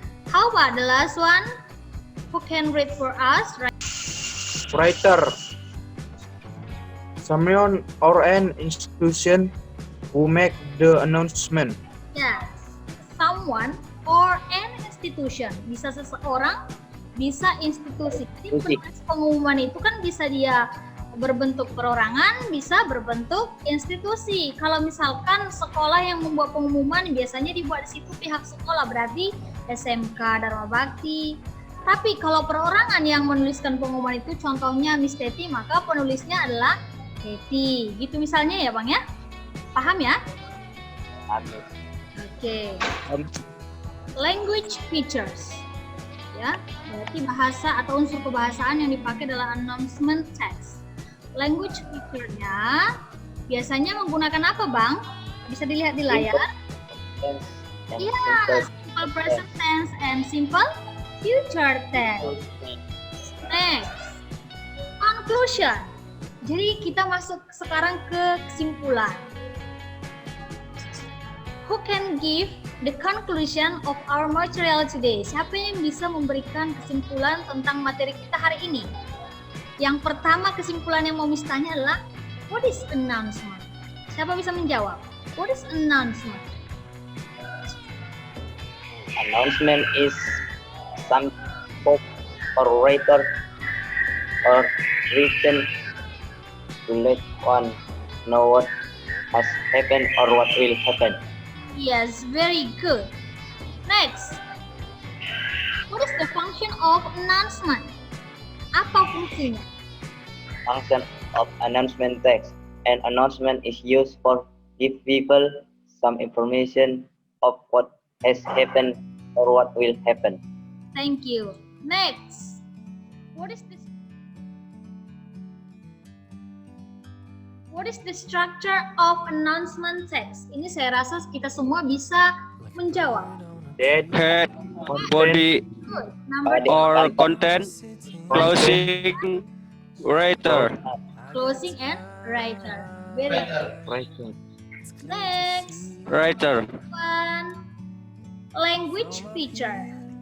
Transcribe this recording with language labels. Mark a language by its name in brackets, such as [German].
[English] How about the last one? Who can read for us? Writer. Someone or an institution who make the announcement. Yes, someone or an institution. [Indonesian] Bisa seseorang, bisa institusi. Jadi penulis pengumuman itu kan bisa dia berbentuk perorangan, bisa berbentuk institusi. Kalau misalkan sekolah yang membuat pengumuman, biasanya dibuat di situ pihak sekolah, berarti SMK Dharma Bakti. Tapi kalau perorangan yang menuliskan pengumuman itu, contohnya Miss Teti, maka penulisnya adalah Teti. Gitu misalnya ya Bang ya? Paham ya? Amin. Oke. Language features. Ya, berarti bahasa atau unsur kebahasaan yang dipakai dalam announcement text. Language feature-nya biasanya menggunakan apa, Bang? Bisa dilihat di layar. [English] Iya, simple present tense and simple future tense. Next, conclusion. [Indonesian] Jadi kita masuk sekarang ke kesimpulan. [English] Who can give the conclusion of our material today? [Indonesian] Siapa yang bisa memberikan kesimpulan tentang materi kita hari ini? Yang pertama kesimpulan yang mau Miss tanya adalah [English] what is announcement? [Indonesian] Siapa bisa menjawab? [English] What is announcement? Announcement is some spoke or writer or written to let one know what has happened or what will happen. Yes, very good. Next. What is the function of announcement? [Indonesian] Apa fungsinya? [English] Function of announcement text. An announcement is used for give people some information of what has happened or what will happen. Thank you. Next. What is this? What is the structure of announcement text? [Indonesian] Ini saya rasa kita semua bisa menjawab. [English] Head, Head, body, Good. Number Body. or content, closing, writer. closing and writer. Very good. writer. Next. Writer. One. Language feature.